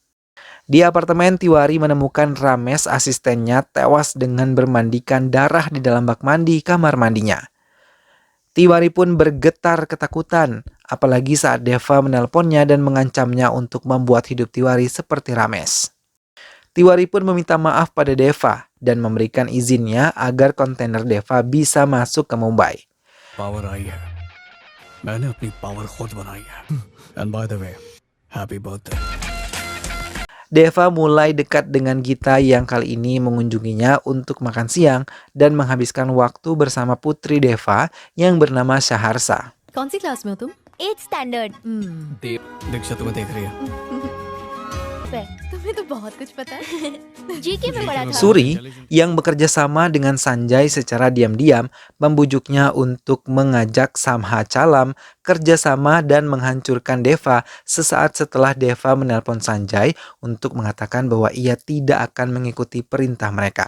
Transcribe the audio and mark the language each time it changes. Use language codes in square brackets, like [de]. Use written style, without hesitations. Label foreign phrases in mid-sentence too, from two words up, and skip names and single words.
[id] Di apartemen, Tiwari menemukan Ramesh, asistennya, tewas dengan bermandikan darah di dalam bak mandi kamar mandinya. Tiwari pun bergetar ketakutan, apalagi saat Deva menelponnya dan mengancamnya untuk membuat hidup Tiwari seperti Ramesh. Tiwari pun meminta maaf pada Deva dan memberikan izinnya agar kontainer Deva bisa masuk ke Mumbai. [hi] Power आई है. मैंने अपनी power खुद बनाई है. [en] And by the way, happy birthday. [id] Deva mulai dekat dengan Gita yang kali ini mengunjunginya untuk makan siang dan menghabiskan waktu bersama putri Deva yang bernama Shaharsa. [hi] कौन सी क्लास में हो तुम? [en] 8th standard. [hi] दीक्षा तुम्हें देख रही है. तुम्हें तुम्हें तो बहुत कुछ पता है। जीके में पढ़ा था। [id] Suri yang bekerja sama dengan Sanjay secara diam-diam membujuknya untuk mengajak Samha Chalam kerjasama dan menghancurkan Deva sesaat setelah Deva menelpon Sanjay untuk mengatakan bahwa ia tidak akan mengikuti perintah mereka.